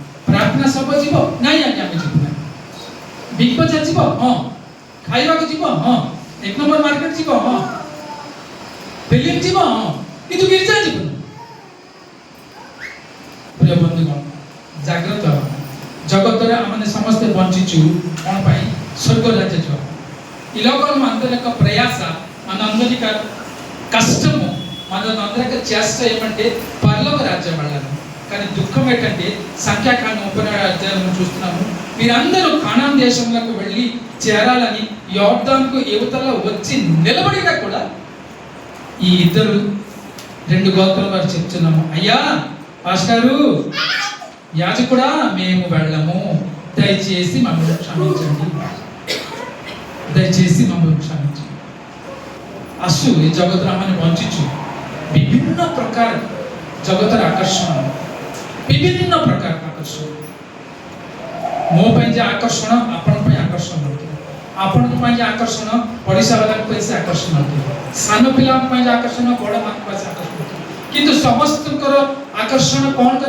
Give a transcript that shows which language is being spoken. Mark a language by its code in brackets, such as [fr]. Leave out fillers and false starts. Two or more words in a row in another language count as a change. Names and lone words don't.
[or] ପ୍ରାର୍ଥନା ସଭା ଯିବ? ନାଇଁ ଆଜ୍ଞା ଆମେ ଯିବୁ ନାହିଁ। ବିଗ ବଜାର ଯିବ? ହଁ। ଖାଇବାକୁ ଯିବ? ହଁ। 1 ନମ୍ବର ମାର୍କେଟ ଯିବ? ହଁ। ଫିଲ୍ମ ଯିବ? ହଁ। କିନ୍ତୁ ଗିର୍ଜା ଯିବନି। ପ୍ରିୟ ବନ୍ଧୁଗଣ, ଜାଗ୍ରତ ଜଗତରେ ଆମେ ସମସ୍ତେ ବଞ୍ଚିଛୁ କ'ଣ ପାଇଁ? [te] స్వర్గ రాజ్య జీవం। ఈ లోకంలో అందరి యొక్క ప్రయాస, మనందరి కష్టము, మనందరి యొక్క చేష్ట ఏమంటే పరలోక రాజ్యం వెళ్ళాలి। కానీ దుఃఖం ఏంటంటే సంఖ్యాకాండం 31వ అధ్యాయంలో చూస్తున్నాము, మీరందరూ కానాన్ దేశంలోకి వెళ్ళి చేరాలని యోర్దానుకు యువతల వచ్చి నిలబడినా కూడా ఈ ఇద్దరు 2 గోత్రాల వారు చెప్తున్నాము, అయ్యా పాస్టారు, యాజకుడా, మేము వెళ్ళము, దయచేసి మమ్మల్ని క్షమించండి, దయచేసి మమ్మల్ని క్షమించండి। [or] ଆସୁ ଏ ଜଗତରେ ଆମେ ବଞ୍ଚିଛୁ, ବିଭିନ୍ନ ପ୍ରକାର ଜଗତର ଆକର୍ଷଣ, ବିଭିନ୍ନ ପ୍ରକାର ଆକର୍ଷଣ। ମୋ ପାଇଁ ଯେ ଆକର୍ଷଣ ଆପଣଙ୍କ ପାଇଁ ଆକର୍ଷଣ ନଥିବ, ଆପଣଙ୍କ ପାଇଁ ଯେ ଆକର୍ଷଣ ପଡ଼ିଶା ବାଲାଙ୍କ ପାଇଁ ସେ ଆକର୍ଷଣ ନଥିବ, ସାନ ପିଲାଙ୍କ ପାଇଁ ଯେ ଆକର୍ଷଣ ବଡ଼ମାନଙ୍କ ପାଇଁ ସେ ଆକର୍ଷଣ ନଥିବ, କିନ୍ତୁ ସମସ୍ତଙ୍କର ଆକର୍ଷଣ କ'ଣ କରେ?